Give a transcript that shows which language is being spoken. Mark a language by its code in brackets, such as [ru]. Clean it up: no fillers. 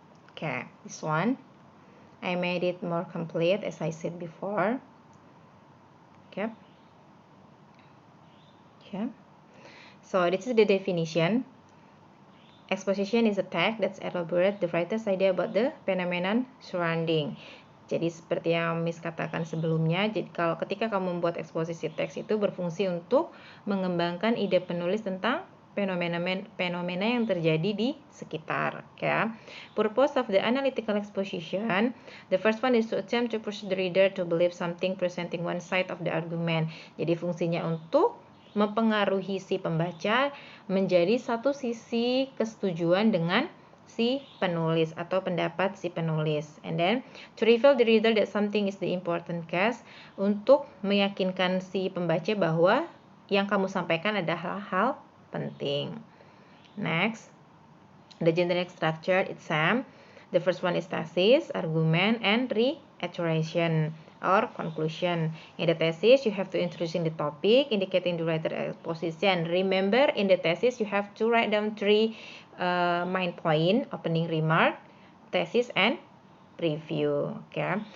[en] Okay, this one I made it more complete as I said before. Okay. Okay. So this is the definition. Exposition is a text that's elaborate the writer's idea about the phenomenon surrounding. [id] Jadi seperti yang Miss katakan sebelumnya, jadi kalau ketika kamu membuat eksposisi teks itu berfungsi untuk mengembangkan ide penulis tentang fenomena yang terjadi di sekitar. [en] Okay. Purpose of the analytical exposition, the first one is to attempt to push the reader to believe something presenting one side of the argument. [id] Jadi fungsinya untuk mempengaruhi si pembaca menjadi satu sisi kesetujuan dengan si penulis atau pendapat si penulis. [en] And then to reveal the reader that something is the important case, [id] untuk meyakinkan si pembaca bahwa yang kamu sampaikan adalah hal penting. [en] Next, the generic structure it's same. The first one is thesis, argument, and reiteration or conclusion. In the thesis, you have to introduce the topic, indicating the writer's position. Remember, in the thesis, you have to write down 3 main point: opening remark, thesis, and preview. Okay.